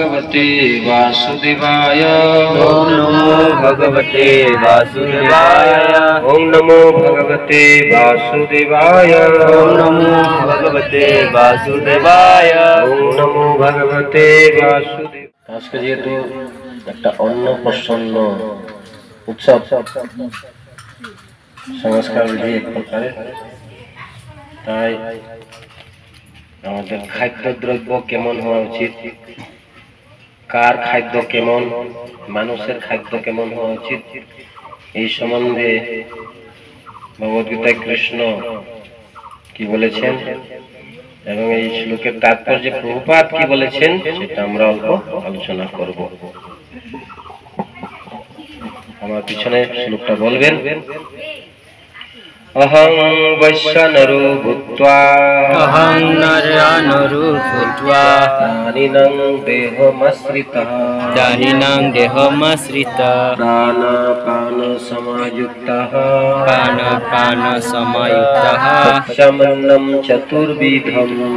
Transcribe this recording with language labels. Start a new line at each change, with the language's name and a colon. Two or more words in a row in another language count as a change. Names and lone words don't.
Sanskrit: भगवते वासुदेवाय। ओम नमो भगवते वासुदेवाय। ओम नमो भगवते वासुदेवाय। ओम नमो भगवते वासुदेवाय। ओम नमो भगवते वासुदेव।
Bangla: আজকে যেহেতু একটা অন্নপ্রাশন উৎসব, সংস্কার বিধি এক প্রকারের, তাই আমাদের খাদ্যদ্রব্য কেমন হওয়া উচিত, কার খাদ্য কেমন, মানুষের খাদ্য কেমন হওয়া উচিত, এই সম্বন্ধে ভগবদ্গীতায় কৃষ্ণ কি বলেছেন এবং এই শ্লোকের তাৎপর্য প্রভুপাদ কি বলেছেন সেটা আমরা অল্প আলোচনা করব। আমার পিছনে শ্লোকটা বলবেন।
Sanskrit: अहं वैश्वानरो भूत्वा दानिनं देहमाश्रितः प्राणापानसमायुक्तः पश्यामन्नं चतुर्विधम्।